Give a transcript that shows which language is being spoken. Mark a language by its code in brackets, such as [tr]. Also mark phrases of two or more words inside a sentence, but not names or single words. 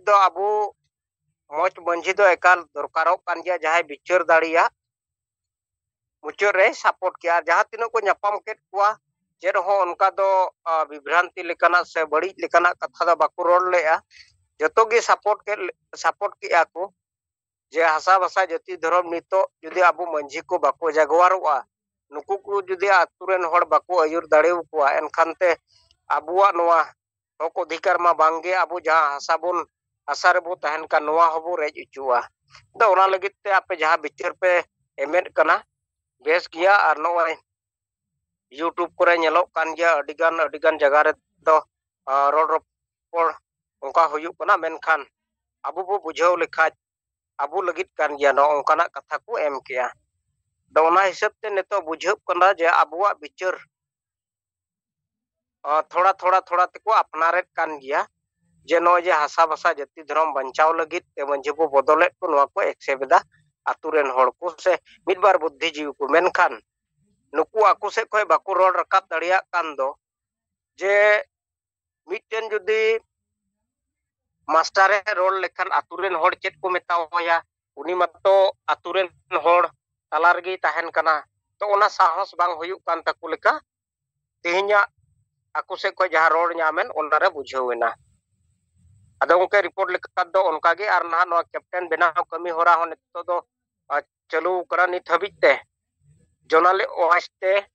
[sat] दो अबो मोच मंझी दो एकाल दरकारो कान गया जहां विचार दाड़िया मुचार रे सपोर्ट किया जहां तीनो को न्यापाम केट कुआ जे रहो उनका दो विभ्रांति लेकाना से बड़ी लेकाना कथा दा बाको रोड लेया जतो गे सपोर्ट किया को जे हासा भाषा जाति धर्म नितो जुदी अबो मंझी को बाको जागवारवा नुकु को जुदी आतुरेन हड़ बाको अयुर दाड़ेव कोआ एनखान ते अबुआ नोआ हक अधिकार मा बांगे अबो जहां हासाबुन हासा रे बो तहन का नोआ हबो रेज उचुआ दो ओना लगित ते आपे जहां बिचार पे एमेट कना बेस गया और नोआ यूट्यूब करे नेलो कान गया अडिगान जगह रे दो रोड रोड उनका हुयु कना मेनखान अबो बो बुझाव लेखा अबो लगित कान गया नो उनकाना कथा को एम किया दो ओना हिसाब ते नेतो बुझाव कना जे अबुआ बिचार थोड़ा थोड़ा ते को अपनारे कान गया जे नो जे हासा भाषा जाति धर्म बंचाव लगित ते मंझी बो बदले को नोआ को एक्सेप्टा आतुरेन हड़ को से मिड बार बुद्धिजीवी को मेनखान नुकु आकु से कोई बाको रोड रकाब दाड़िया कान दो जे मिटेन जुदी मास्टर रोड लेखान आतुरेन हड़ चेत को मेतावया उनी मतो आतुरेन हड़ तालारगी ताहेन कना तो ओना साहस बांग हुयुक कान ताकु लेका तेहिया आकु से कोई जहां रोड न्यामेन ओना रे बुझावेना अदो उनके रिपोर्ट लेका दो उनका गे आर ना नो कैप्टन बनाव कमी होरा हो नितो दो चलू करा नित हबिते जोनाल ओहास्ते